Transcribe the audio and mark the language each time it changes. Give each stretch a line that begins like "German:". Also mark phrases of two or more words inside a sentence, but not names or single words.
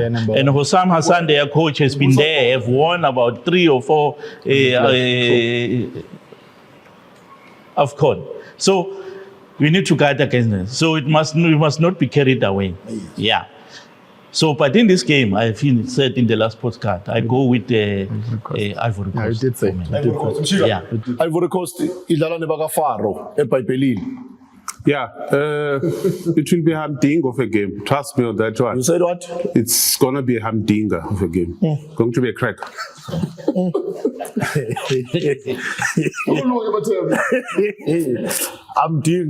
English: And Hossam Hassan, their coach, has been there, have won about 3 or 4 AFCON. So we need to guard against them. So we must not be carried away. Yeah. So, but in this game, I said in the last podcast, I go with the Ivory Coast. Yeah, you did say. Ivory Coast. Yeah. Ivory Coast
Swati: idlala nebakafaro eBhayibhelini.
English: Yeah, it will be a humdinger of a game. Trust me on that one. You said what? It's going to be a humdinger of a game. Going to be a crack. Humdinger.